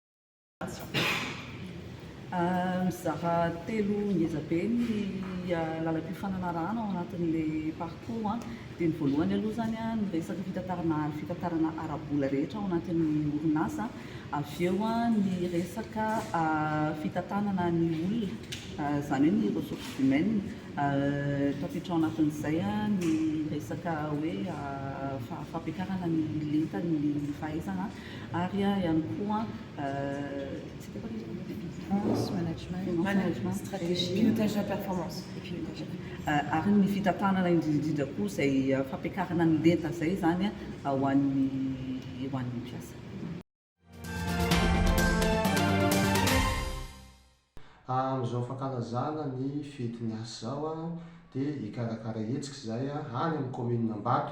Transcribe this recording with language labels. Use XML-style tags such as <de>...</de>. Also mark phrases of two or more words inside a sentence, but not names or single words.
<mg>Mizara 3 ngeza be ny lalam-piofanana rano ao anatin'ilay parcours dia ny voalohany aloha zany ny resaka fitantarana ara-bola rehetra ao anatin'ny orinasa, avy eo ny resaka fitantanana ny olona izany hoe ny</mg> <fr>ressources humaines</fr> <mg>tafiditra ao anatin'izay ny resaka hoe fampiakarana ny lenta ny fahaizana ary ihany koa</mg> <fr>management, stratégie, pilotage de la performance.</fr> <mg>Ary ny fitantanana indrindra koa izay fampiakarana ny lenta izay zany ho an'ny mpiasa. Amin'izao fankalazana ny fety ny asa zao dia hikarakara hetsika izay any amin'ny commune Ambato.</mg>